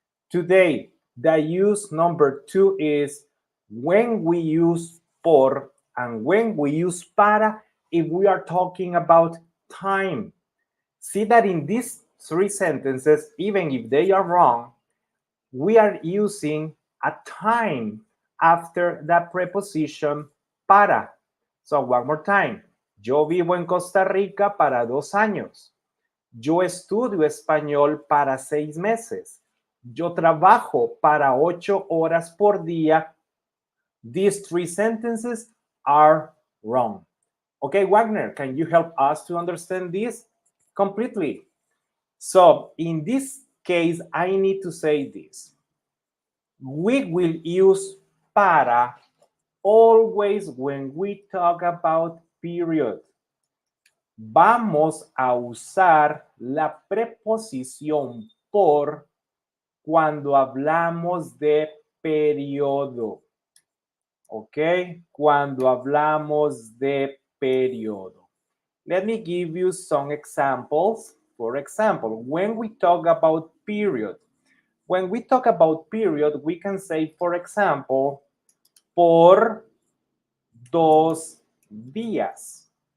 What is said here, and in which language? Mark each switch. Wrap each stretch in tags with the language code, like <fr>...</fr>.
<en>Today, the use number 2 is when we use por and when we use para if we are talking about time. See that in these three sentences, even if they are wrong, we are using a time after the preposition para. So one more time.</en> <es>Yo vivo en Costa Rica para 2 años. Yo estudio español para 6 meses. Yo trabajo para 8 horas por día.</es> <en>These three sentences are wrong. Okay, Wagner, can you help us to understand this completely? So in this case, I need to say this. We will use para always when we talk about period.</en> <es>Vamos a usar la preposición por cuando hablamos de periodo. ¿Ok? Cuando hablamos de periodo.</es> <en>Let me give you some examples. For example, when we talk about period, we can say, for example,</en> <es>por 2 días,</es>